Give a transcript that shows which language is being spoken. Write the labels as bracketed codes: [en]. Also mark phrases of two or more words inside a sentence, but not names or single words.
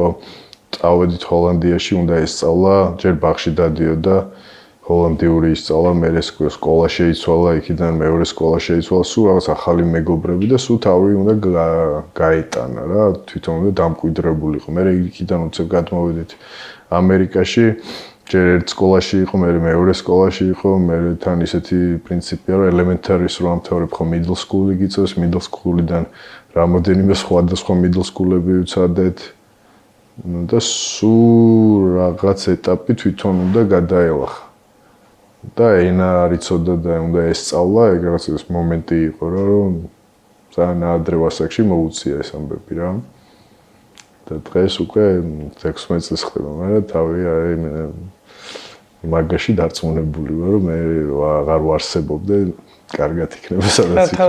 [ka] წავედით ჰოლანდიაში, უნდა ესწავლა, ჯერ ბაღში დადიოდა ჰოლანდიური ისწავლა, მერე სკოლა შეიცვალა, იქიდან მეორე სკოლა შეიცვალა, სულ რაღაც ახალი მეგობრები და სულ თავი უნდა გაეტანა რა, თვითონ უნდა დამკვიდრებულიყო. მერე იქიდან უცებ გადმოვედით ამერიკაში, ჯერ ერთ სკოლაში იყო, მერე მეორე სკოლაში იყო, მერე თან ისეთი პრინციპია, რომ ელემენტარის რო ამთავრებ ხო [en] middle school- [ka] ი გიწევს, [en] middle school- [ka] იდან რამოდენიმე სხვადასხვა [en] middle school- [ka] ები ვცადეთ. და სულ რაღაც ეტაპი თვითონ უნდა გადაელახა. და ენა არ იცოდა და უნდა ესწავლა, ეგ რაღაც ეს მომენტი იყო რა, რომ ძალიან ადრე ასაკში მოუწია ეს ამბები რა. და დღეს უკვე 16 წელს ხდება, მაგრამ თავი არის მაგაში დარწმუნებული ვარ, რომ მე აღარ ვარსებობდე, კარგად იქნება სადაც იქნება.